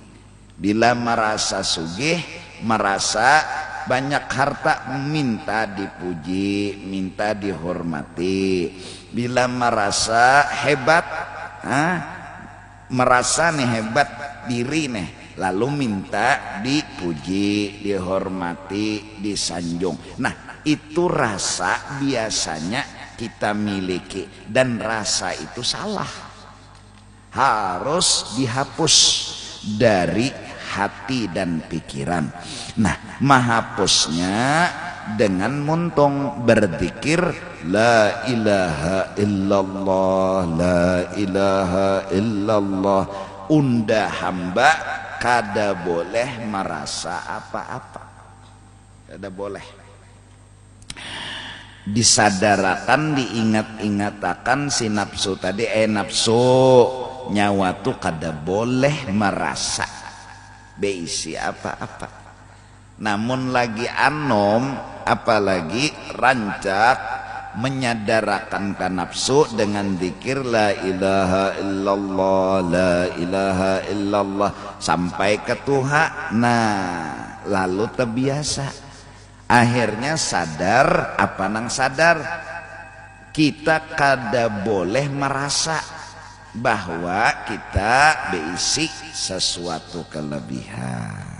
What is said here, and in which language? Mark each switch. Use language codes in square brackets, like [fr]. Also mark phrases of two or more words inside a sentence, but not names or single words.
[id] Bila merasa sugih, merasa banyak harta, minta dipuji, minta dihormati. Bila merasa hebat, merasa nih hebat diri nih, lalu minta dipuji, dihormati, disanjung. Nah itu rasa biasanya kita miliki, dan rasa itu salah, harus dihapus dari hati dan pikiran. Nah menghapusnya dengan muntung berzikir [ar] لا إله إلا الله لا إله إلا الله. [bjn] Unda hamba kada boleh merasa apa-apa, kada boleh. Disadarakan, diingat-ingatakan si nafsu tadi, nafsu nyawa tuh kada boleh merasa beisi apa-apa. Namun lagi anom, apalagi rancak menyadarakan ke nafsu dengan zikir [ar] لا إله إلا الله لا إله إلا الله [bjn] sampai ke Tuhan. [id] Nah lalu terbiasa, akhirnya sadar. [bjn] Apa nang sadar? Kita kada boleh merasa bahwa kita beisi sesuatu kelebihan.